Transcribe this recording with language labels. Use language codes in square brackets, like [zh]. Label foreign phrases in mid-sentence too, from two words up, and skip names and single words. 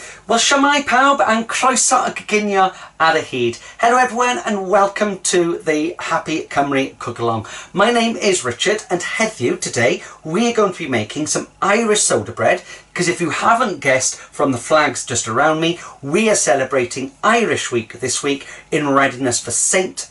[cy] Well, shwmae pawb and croeso y gyginio ar y hyd. [en] Hello everyone and welcome to the Happy Cymru Cook Along. My name is Richard and heddiw today we are going to be making some Irish soda bread, because if you haven't guessed from the flags just around me, we are celebrating Irish Week this week in readiness for St.